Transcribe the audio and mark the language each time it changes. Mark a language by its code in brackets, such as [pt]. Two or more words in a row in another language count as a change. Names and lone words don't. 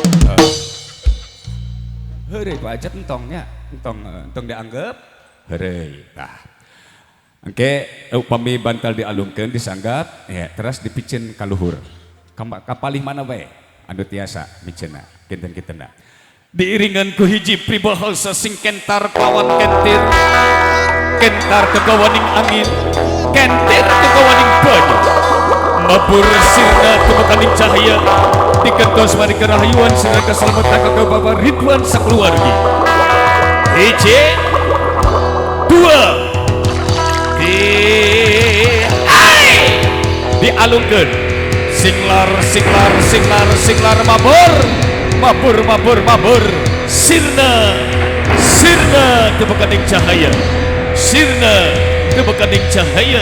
[su] Heureuy Pak Hajat entongnya, entong dianggap heureuy. Tah. Engke upami bantal dialungkeun disanggap, ya, terus dipicen ka luhur. Kapalih mana bae anu tiasa miceunna kinten-kintenna. Diiringan ku hiji pribahasa sing kentar kawan kentir. [jv] Kentar kegawaning angin, kentir kegawaning banyu. Mabur sirna kemekaning cahaya dikentos mari kerahayuan sirna keselamatan [su] ke Bapak Ridwan sakeluargi. Hiji, dua, dialungkeun singlar [jv] mabur sirna kemekaning cahaya, sirna kemekaning cahaya.